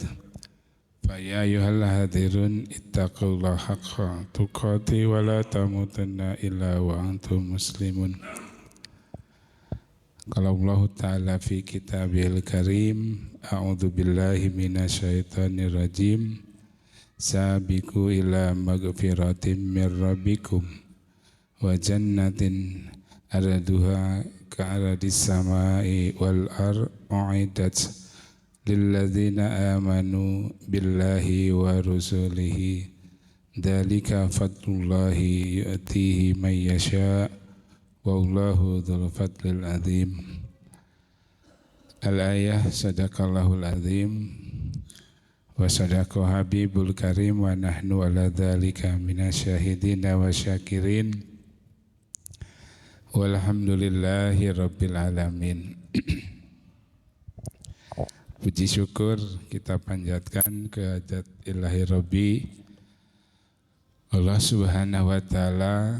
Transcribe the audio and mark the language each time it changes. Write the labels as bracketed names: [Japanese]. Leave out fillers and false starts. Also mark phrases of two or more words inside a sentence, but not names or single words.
[Arabic] يا أيها الحاضرون اتقوا الله حق تقاته ولا تموتن إلا وأنتم مسلمون. قال الله تعالى في الكتاب الكريم، أعوذ بالله من الشيطان الرجيم. سابقوا إلى مغفرة من ربكم وجنة عرضها كعرض السماء والأرض أعدت للذين آمنوا بالله ورسله ذلك فضل الله يؤتيه من يشاء والله ذو الفضل العظيم. الآية صدق الله العظيم وصدق الحبيب الكريم ونحن على ذلك من الشاهدين والشاكرين والحمد لله رب العالمين. [Indonesian] Puji syukur kita panjatkan kehadirat ilahi Rabbi Allah [Arabic] سبحانه وتعالى.